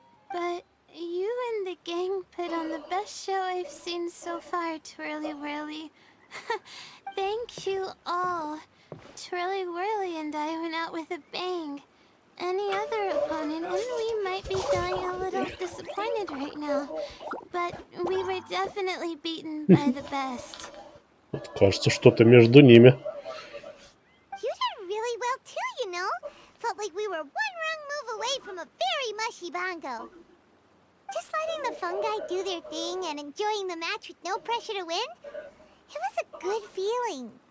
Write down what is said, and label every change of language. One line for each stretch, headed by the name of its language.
English: But you and the gang put on the best show I've seen so far, Twirly Whirly. Thank you all. Twirly Whirly and I went out with a bang. Any other opponent, and we might be feeling a little disappointed right now. But we were definitely beaten by the best.
Russian: Вот, кажется, что-то между ними.
English: You did really well too, you know. Felt like we were one wrong move away from a very mushy bongo. Just letting the fungi do their thing and enjoying the match with no pressure to win, it was a good feeling.